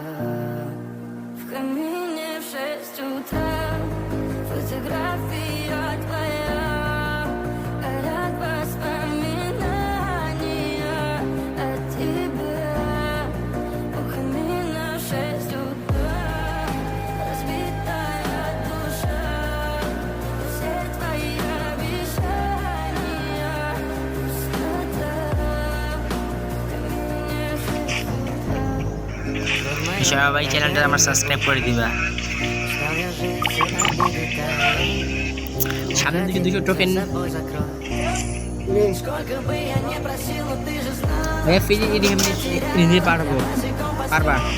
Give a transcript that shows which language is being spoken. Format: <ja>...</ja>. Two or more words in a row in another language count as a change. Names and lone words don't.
<ru>В камине в 6 утра фотография твоя, горят воспоминания о тебе. У камина в 6 утра разбитая душа, все твои обещания, пустота.</ru> <bn>সবাই চ্যানেলটা আমার সাবস্ক্রাইব করে দিবা। সামনের দিকে 200</bn> <en>token free</en> <bn>নিতে পারবা।</bn>